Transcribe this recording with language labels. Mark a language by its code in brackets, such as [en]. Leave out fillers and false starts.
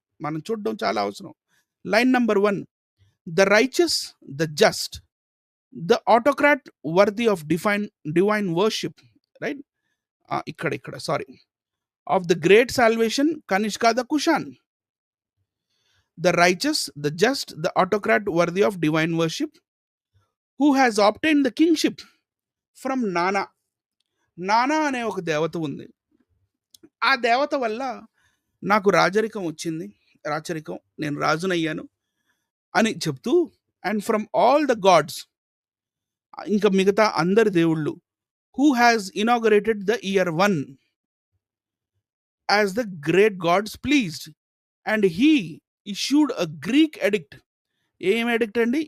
[te] మనం చూడడం చాలా అవసరం. [en] Line number 1, the righteous, the just, the autocrat worthy of divine worship. Right. ఇక్కడ sorry, of the great salvation Kanishka the Kushan. The righteous, the just, the autocrat worthy of divine worship, who has obtained the kingship from Nana. [te] నానా అనే ఒక దేవత ఉంది. ఆ దేవత వల్ల నాకు రాజరికం వచ్చింది, నేను రాజునయ్యాను అని చెప్తూ, [en] and from all the gods, [te] ఇంకా మిగతా అందరి దేవుళ్ళు, [en] Who has inaugurated the year 1 as the great gods pleased, and he issued a Greek edict. [te] ఏం ఎడిక్ట్ అండి?